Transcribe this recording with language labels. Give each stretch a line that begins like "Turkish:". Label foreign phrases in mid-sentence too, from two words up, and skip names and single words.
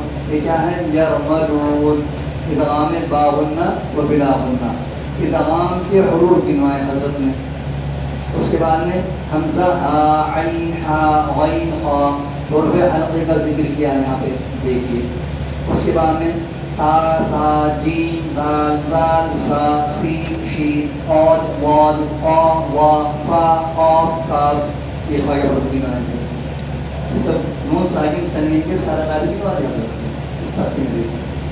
Urdu: یہ کیا ہے یرملون. ادغام باغنہ و بلاغنہ ادغام کے حروف گنوائے حضرت نے. اس کے بعد میں حمزہ ہا عین ہا غین خا حروف حلقے کا ذکر کیا ہے یہاں پہ دیکھیے. اس کے بعد میں تا تا جیم دال دال سا سین شین صاد ضاد طا وا فا قاف کاف. یہ فائدہ حروف گنوائے ہیں. سب نون ساکن تنوین کے سارے قاعدے گنوا دیا حضرت نے اس ترتیب میں دیکھیے.